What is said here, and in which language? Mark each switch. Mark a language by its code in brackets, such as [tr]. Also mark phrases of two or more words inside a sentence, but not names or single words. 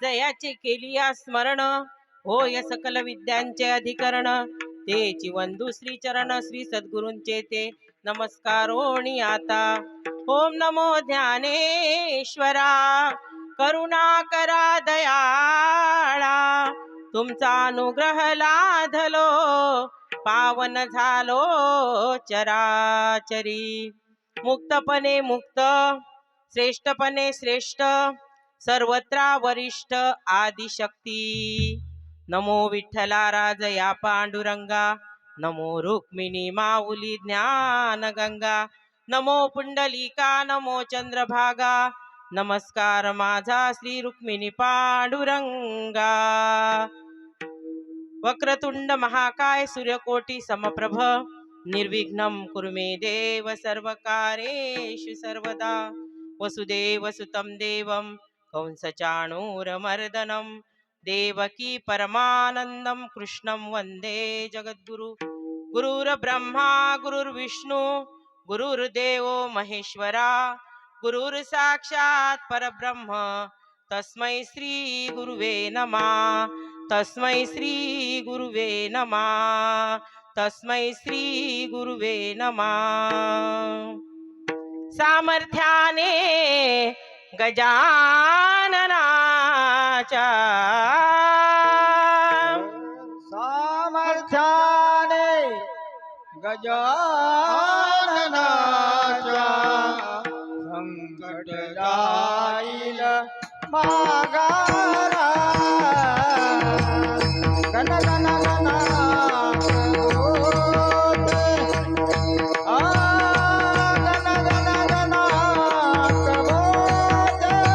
[mr] त्याचे केलिया स्मरण होय सकल विद्यांचे अधिकरण तेची वंदू श्री चरण श्री सद्गुरूंचे ते नमस्कारोणी आता ओम नमो ज्ञानेश्वरा करुणा करा दयाळा तुमचा अनुग्रह लाधलो पावन झालो चराचरी मुक्तपणे मुक्त श्रेष्ठपणे श्रेष्ठ सर्वत्र वरिष्ठ आदिशक्ती नमो विठ्ठला राजया पांडुरंगा नमो रुक्मिणी माऊली ज्ञान गंगा नमो पुंडलिका नमो चंद्रभागा नमस्कार माझा श्री रुक्मिणी पांडुरंगा [sa] वक्रतुंड महाकाय सूर्यकोटी समप्रभ निर्विघ्नं कुरु मे देव सर्वकार्येषु सर्वदा वसुदेव सुतं देवं कंसचाणूरमर्दनं देवकी परमानन्दं कृष्णं वन्दे जगद्गुरु गुरुर्ब्रह्मा गुरुर्विष्णु गुरुर्देवो महेश्वरा गुरुर्साक्षात् परब्रह्म तस्मै श्री गुरुवे नमः तस्मै श्री गुरुवे नमः तस्मै श्री गुरुवे नमः [mr] सामर्थ्याने गजाननाच्या सामर्थ्याने गजाननाच्या संकट जाईल मागारा गण गण गणात बोलते गण गण गणात बोलते